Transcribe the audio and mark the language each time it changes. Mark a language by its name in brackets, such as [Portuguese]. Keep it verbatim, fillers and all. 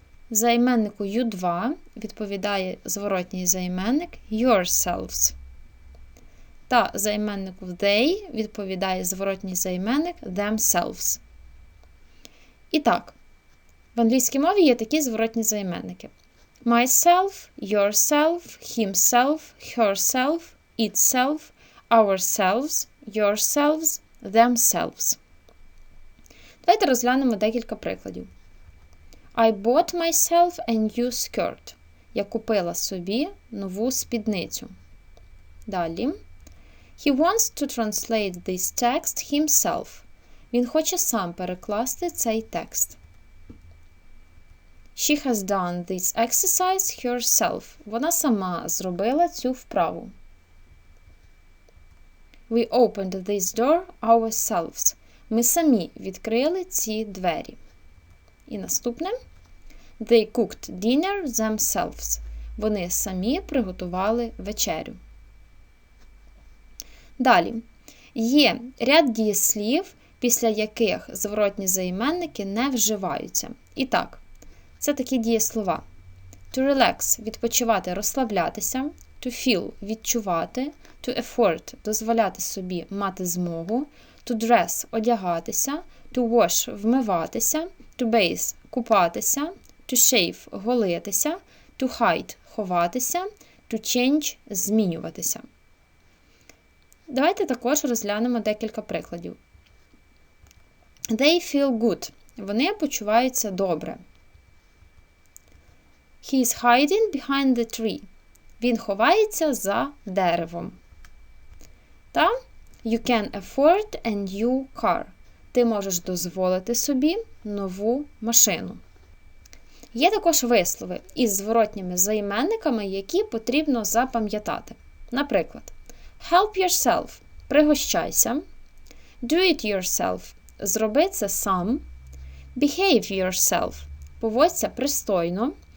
[Ukrainian] Займеннику ю два відповідає зворотній займенник yourselves. Та займеннику they відповідає зворотній займенник themselves. І так, в англійській мові є такі зворотні займенники. [English] Myself, yourself, himself, herself, itself, ourselves, yourselves, themselves. [Ukrainian] Давайте розглянемо декілька прикладів. [English] I bought myself a new skirt. [Ukrainian] Я купила собі нову спідницю. Далі. [English] He wants to translate this text himself. [Ukrainian] Він хоче сам перекласти цей текст. [English] She has done this exercise herself. [Ukrainian] Вона сама зробила цю вправу. [English] We opened this door ourselves. [Ukrainian] Ми самі відкрили ці двері. І наступне. [English] They cooked dinner themselves. [Ukrainian] Вони самі приготували вечерю. Далі. Є ряд дієслів, після яких зворотні займенники не вживаються. І так, це такі дієслова. [English] To relax [Ukrainian] – відпочивати, розслаблятися. [English] To feel – [Ukrainian] відчувати. [English] To afford [Ukrainian] – дозволяти собі, мати змогу. [English] To dress – [Ukrainian] одягатися. [English] To wash – [Ukrainian] вмиватися. [English] To bathe – [Ukrainian] купатися. [English] To shave – [Ukrainian] голитися. [English] To hide – [Ukrainian] ховатися. [English] To change – [Ukrainian] змінюватися. Давайте також розглянемо декілька прикладів. [English] They feel good. [Ukrainian] Вони почуваються добре. [English] He is hiding behind the tree. [Ukrainian] Він ховається за деревом. Та [English] you can afford a new car. [Ukrainian] Ти можеш дозволити собі нову машину. Є також вислови із зворотніми займенниками, які потрібно запам'ятати. Наприклад, [English] help yourself [Ukrainian] – пригощайся. [English] Do it yourself [Ukrainian] – зроби це сам. [English] Behave yourself [Ukrainian] – поводься пристойно.